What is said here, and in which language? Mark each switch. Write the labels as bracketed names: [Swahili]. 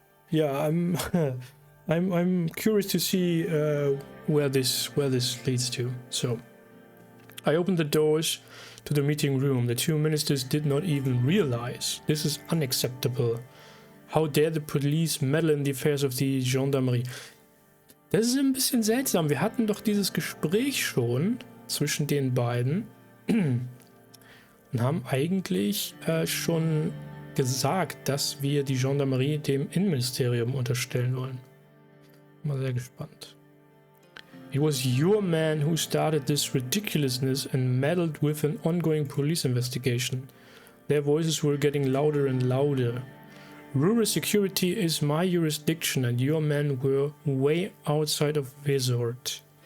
[English] Yeah, I'm curious to see where this leads to. So I opened the doors to the meeting room. The two ministers did not even realize. This is unacceptable. How dare the police meddle in the affairs of the Gendarmerie? [German] Das ist ein bisschen seltsam. Wir hatten doch dieses Gespräch schon zwischen den beiden und haben eigentlich schon gesagt, dass wir die Gendarmerie dem Innenministerium unterstellen wollen. Mal sehr gespannt. [English] It was your man who started this ridiculousness and meddled with an ongoing police investigation. Their voices were getting louder and louder. Rural security is my jurisdiction and your men were way outside of resort.